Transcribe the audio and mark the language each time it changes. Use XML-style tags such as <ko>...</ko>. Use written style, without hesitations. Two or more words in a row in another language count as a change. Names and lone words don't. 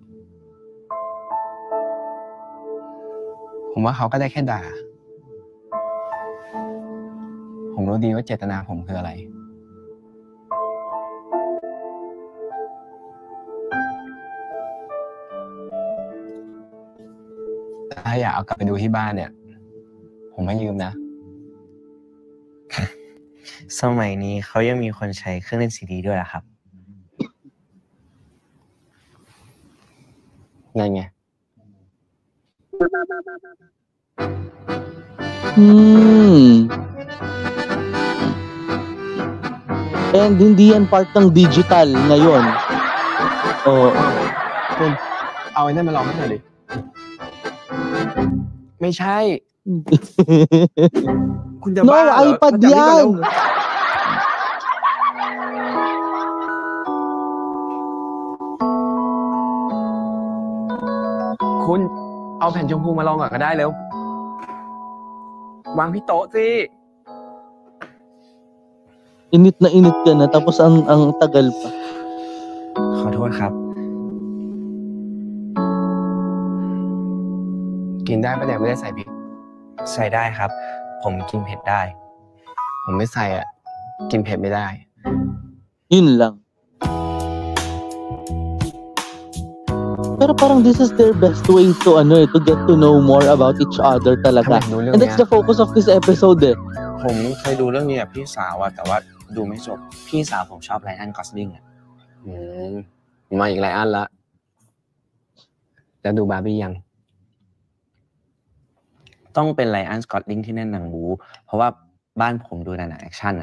<th>ผมว่าเขาก็ได้แค่ด่า ผมรู้ดีว่าเจตนาผมคืออะไร ถ้าอยากเอากลับไปดูที่บ้านเนี่ย ผมให้ยืมนะ สมัยนี้เขายังมีคนใช้เครื่องเล่นซีดีด้วยเหรอครับ นั่นไง</th> <tl>And hindi yan part ng digital ngayon. Oo.</tl> <th>คุณเอาไอ้นั่นมาลองให้หน่อยดิ ไม่ใช่คุณจะ</th> <en>No,</en> <th>บ้าเหรอ iPad มาจับนี่ก่อนเร็ว</th> <tl>yan!</tl> <th>คุณเอาแผ่นชมพูมาลองก่อนก็ได้เร็ว วางที่โต๊ะสิ</th> <tl>Init na init ka na, tapos ang tagal pa.</tl> <th>ขอโทษครับ กินได้ปะเนี่ยไม่ได้ใส่พริก ใส่ได้ครับ ผมกินเผ็ดได้ ผมไม่ใส่อ่ะ กินเผ็ดไม่ได้</th> <tl>Yun lang. Pero parang</tl> <en>this is their best way to get to know more about each other</en> <th>ทำไม</th> <tl>talaga.</tl> <th>รู้เรื่อง</th> <en>And</en> <th>เนี้</th> <en>that's</en> <th>ย</th> <en>the focus of this episode eh.</en> <th>ผมเคยดูเรื่องนี้กับพี่สาวอะแต่ว่าดูไม่จบ พี่สาวผมชอบไรอันกอสลิงอะ มาอีกหลายอันละแล้วดูบาร์บี้ยัง ต้องเป็นไรอันสกอตลิงที่แน่นหนังบูเพราะว่าบ้านผมดูหนังแอคชั่นอะ</th>